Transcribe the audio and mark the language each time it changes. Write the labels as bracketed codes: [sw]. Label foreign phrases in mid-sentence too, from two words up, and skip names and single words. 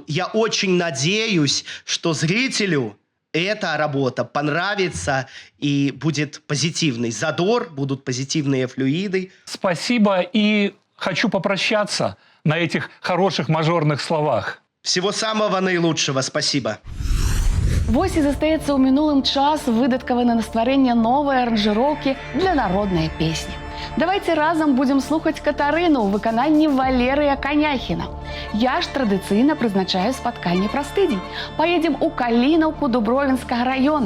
[ru] Я очень надеюсь, что зрителю эта работа понравится и будет позитивный задор, будут позитивные флюиды. Спасибо, и хочу попрощаться на этих хороших мажорных словах. Всего самого наилучшего, спасибо. [be] Вось і застаецца ў мінулым час выдаткаваны на стварэнне новай аранжыроўкі для народнай песні. Давайте разам будзем слухаць Катарыну ў выкананні Валерыя Каняхіна. Я ж традыцыйна прызначаю спатканне праз тыдзень. Паедзем у Калінаўку Дубровінскага раёна.